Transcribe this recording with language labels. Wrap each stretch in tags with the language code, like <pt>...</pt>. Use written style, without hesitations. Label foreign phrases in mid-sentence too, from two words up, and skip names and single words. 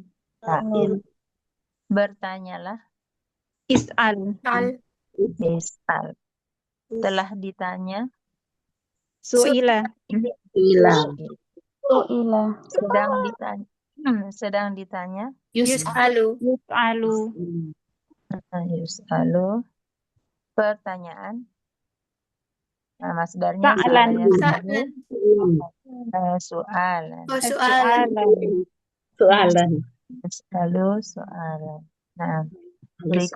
<id>sa'il. Bertanyalah,</id> <ar>Is'al.</ar> <id>is'al. Telah ditanya,</id> <ar>Su'ila. Ila.</ar> <id>sedang ditanya,</id> <ar>Yus'alu. yus'alu.</ar> <id>Pertanyaan, Nah, masdarnya</id> <ar>Sa'lan. سأل يسأل Soalan. su'alan. Soalan. Soalan. يسأل سؤالا.</ar> <id>Nah, berikut</id>